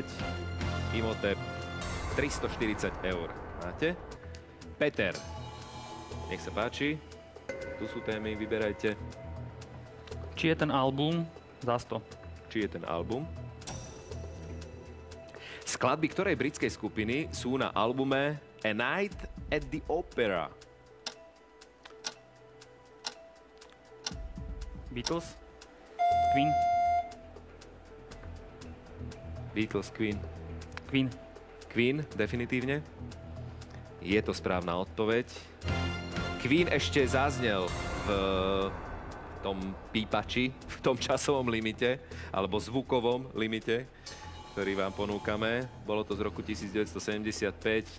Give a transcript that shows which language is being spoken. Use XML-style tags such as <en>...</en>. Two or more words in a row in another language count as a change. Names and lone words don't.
<sk>Imhotep. 340 eur. Máte? Peter. Nech sa páči. Tu sú témy, vyberajte. Či je ten album za 100. Či je ten album? Skladby ktorej britskej skupiny sú na albume A Night at the Opera? Beatles? Queen? Beatles, Queen. Queen. Queen, definitívne. Je to správna odpoveď. Queen ešte zaznel v tom pípači, v tom časovom limite, alebo zvukovom limite, ktorý vám ponúkame. Bolo to z roku 1975.</sk>